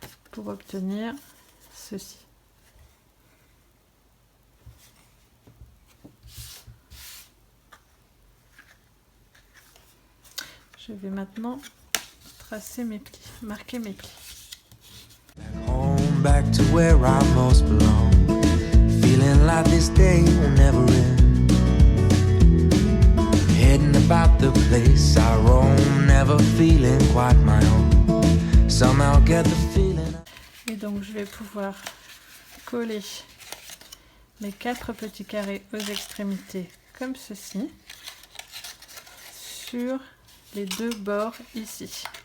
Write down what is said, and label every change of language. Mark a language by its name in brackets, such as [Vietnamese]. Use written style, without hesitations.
[French] pour obtenir ceci. Je vais maintenant tracer mes plis, marquer mes plis. [English] Home, back to where I most belong. Feeling like this day will never end. Heading about the place I roam, never feeling quite my own. Somehow get the feeling. [French] Et donc je vais pouvoir coller mes 4 petits carrés aux extrémités comme ceci sur les 2 bords ici.